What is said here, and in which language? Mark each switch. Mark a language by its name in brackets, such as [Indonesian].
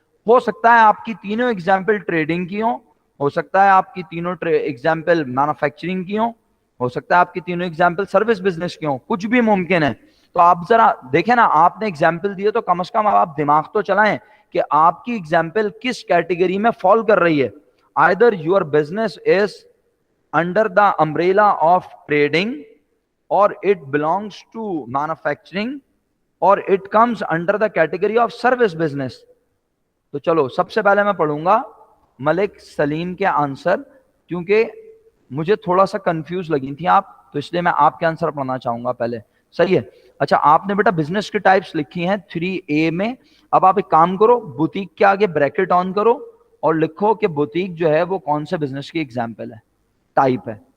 [Urdu] ہو سکتا ہے آپ کی تینوں ایگزامپل ٹریڈنگ کی ہو سکتا ہے آپ کی تینوں ایگزامپل مینوفیکچرنگ کی ہو سکتا ہے آپ کی تینوں ایگزامپل سروس بزنس کی ہوں, کچھ بھی ممکن ہے. تو آپ ذرا دیکھیں نا, آپ نے ایگزامپل دیے تو کم از کم آپ دماغ تو چلائیں کہ آپ کی ایگزامپل کس کیٹیگری میں فال کر رہی ہے. [English] Either your business is under the umbrella of trading, or it belongs to manufacturing, or it comes under the category of service business. [Urdu] تو چلو سب سے پہلے میں پڑھوں گا ملک سلیم کے آنسر, کیونکہ مجھے تھوڑا سا کنفیوز لگی تھی آپ, تو اس لیے میں آپ کے آنسر پڑھنا چاہوں گا پہلے. صحیح ہے؟ اچھا آپ نے بیٹا بزنس کے ٹائپس لکھی ہیں 3A میں. اب آپ ایک کام کرو, بوتیک کے آگے بریکٹ آن کرو اور لکھو کہ بوتیک جو ہے وہ کون سے بزنس کی ایگزامپل ہے, ٹائپ ہے.